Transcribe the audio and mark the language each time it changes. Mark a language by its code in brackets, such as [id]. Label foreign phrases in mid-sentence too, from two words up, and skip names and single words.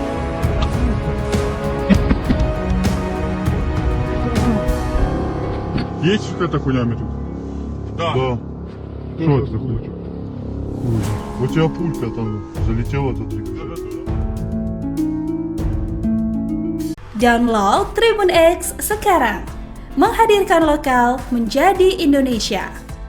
[ru] Есть какая-то хуйня тут? Да. Что это за хуйня? У тебя пулька там залетела за 3. [id] Download Tribun X sekarang, menghadirkan lokal menjadi Indonesia.